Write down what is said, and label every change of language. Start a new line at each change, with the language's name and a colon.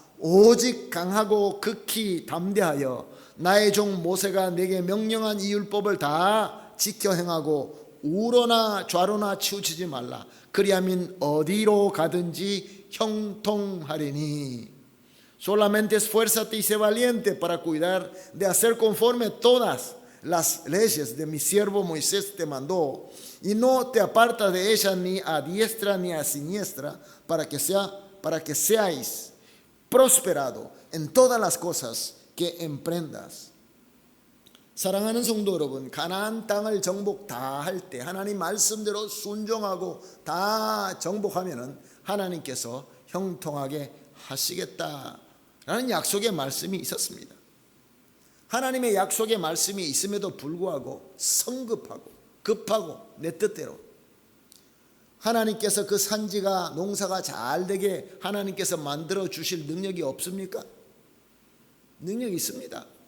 Korean: 오직 강하고 극히 담대하여 나의 종 모세가 내게 명령한 이 율법을 다 지켜 행하고 우로나 좌로나 치우치지 말라. 그리하면 어디로 가든지 형통하리니.
Spanish: Solamente esfuérzate y sé valiente para cuidar de hacer conforme todas las leyes de mi siervo Moisés te mandó, y no te apartas de ellas ni a diestra ni a siniestra, para que seáis prosperado en todas las cosas que emprendas.
Korean: 사랑하는 성도 여러분, 가나안 땅을 정복 다 할 때 하나님 말씀대로 순종하고 다 정복하면은 하나님께서 형통하게 하시겠다라는 약속의 말씀이 있었습니다. 하나님의 약속의 말씀이 있음에도 불구하고 성급하고 급하고 내 뜻대로 하나님께서 그 산지가 농사가 잘 되게 하나님께서 만들어 주실 능력이 없습니까? 능력이 있습니다.